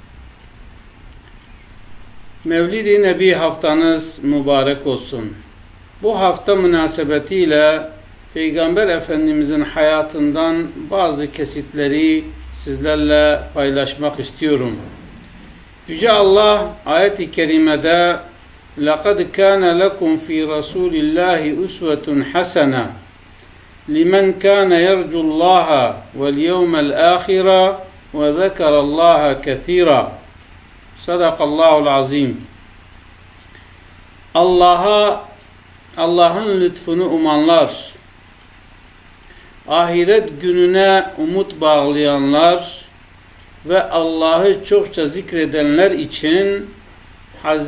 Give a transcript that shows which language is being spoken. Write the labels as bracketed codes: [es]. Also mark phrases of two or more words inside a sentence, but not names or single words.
[tr] Mevlid-i Nebi haftanız mübarek olsun. Bu hafta münasebetiyle Peygamber Efendimizin hayatından bazı kesitleri sizlerle paylaşmak istiyorum. Yüce Allah ayet-i kerimede [ar] لَقَدْ كَانَ لَكُمْ فِي رَسُولِ اللّٰهِ اُسْوَةٌ حَسَنَةٌ لِمَنْ كَانَ يَرْجُ اللّٰهَ وَالْيَوْمَ الْآخِرَ وَذَكَرَ اللّٰهَ كَثِيرًا. صدق الله العظيم. [tr] Allah'ın lütfunu umanlar, ahiret gününe umut bağlayanlar ve Allah'ı çokça zikredenler için Hz.